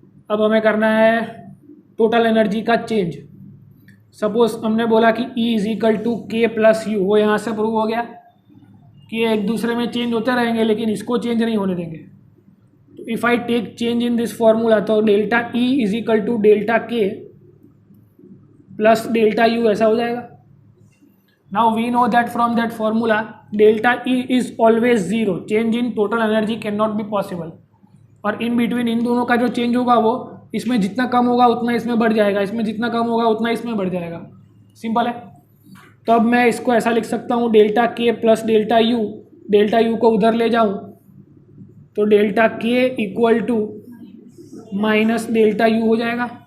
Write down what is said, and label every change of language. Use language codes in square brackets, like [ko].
[hi] अब हमें करना है टोटल एनर्जी का चेंज। सपोज हमने बोला कि E इज इक्वल टू के प्लस यू, वो यहाँ से प्रूव हो गया कि ये एक दूसरे में चेंज होते रहेंगे, लेकिन इसको चेंज नहीं होने देंगे। तो [en] if I take change in this formula, [hi] तो delta E is equal to delta के प्लस डेल्टा यू, ऐसा हो जाएगा। [en] Now we know that from that formula delta E is always zero. Change in total energy cannot be possible. [hi] और in between इन दोनों का जो change होगा वो इसमें जितना कम होगा उतना इसमें बढ़ जाएगा, इसमें जितना कम होगा उतना इसमें बढ़ जाएगा। सिंपल है। तो अब मैं इसको ऐसा लिख सकता हूँ डेल्टा के प्लस डेल्टा यू को उधर ले जाऊँ तो डेल्टा के equal to minus delta U हो जाएगा।